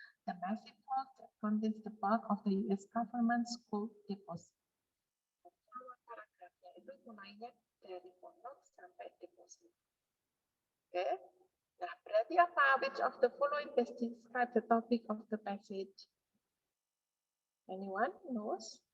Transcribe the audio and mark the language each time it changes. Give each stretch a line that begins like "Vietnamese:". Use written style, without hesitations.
English: The massive vault that contains the bulk of the U.S. government's gold deposit.
Indonesian: Paragrafnya itu mulainya dari Fort Knox sampai deposit. Oke. Nah, berarti apa?
English: Which of the following best describe the topic of the passage? Anyone knows?